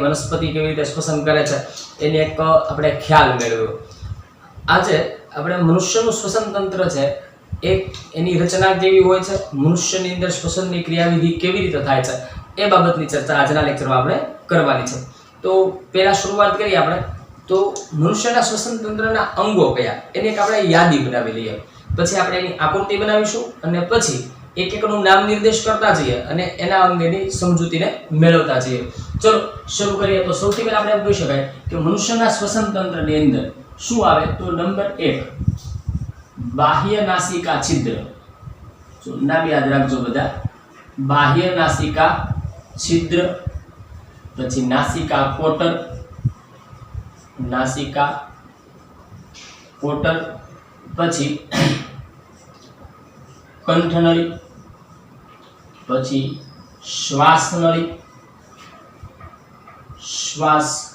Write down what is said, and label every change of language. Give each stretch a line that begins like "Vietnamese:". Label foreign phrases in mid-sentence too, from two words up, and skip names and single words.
Gujarati: વનસ્પતિ કેવી રીતે શ્વસન કરે છે એની એક આપણે ખ્યાલ મેળવ્યો। આજે આપણે મનુષ્યનું શ્વસન તંત્ર છે એક એની રચના કેવી હોય છે, મનુષ્યની અંદર શ્વસનની ક્રિયાવિધિ કેવી રીતે થાય છે એ બાબતની ચર્ચા આજના લેક્ચરમાં આપણે કરવાની છે। તો પહેલા શરૂઆત કરીએ આપણે તો મનુષ્યના શ્વસન તંત્રના અંગો કયા એની એક આપણે યાદી બનાવી લઈએ, પછી આપણે એની આકૃતિ બનાવીશું અને પછી એક એકનું નામ નિર્દેશ કરતા જઈએ અને એના અંગેની સમજૂતીને મેળવતા જઈએ। ચાલો શરૂ કરીએ। તો સૌથી પહેલા આપણે એમ કહી શકાય કે મનુષ્યના શ્વસન તંત્રની અંદર શું આવે? તો નંબર 1 બાહ્ય નાસિકા છિદ્ર। તો નામ યાદ રાખજો બધા, બાહ્ય નાસિકા છિદ્ર, પછી નાસિકા કોટર, નાસિકા કોટર, પછી કંઠનળી, પછી શ્વાસનળી, શ્વાસ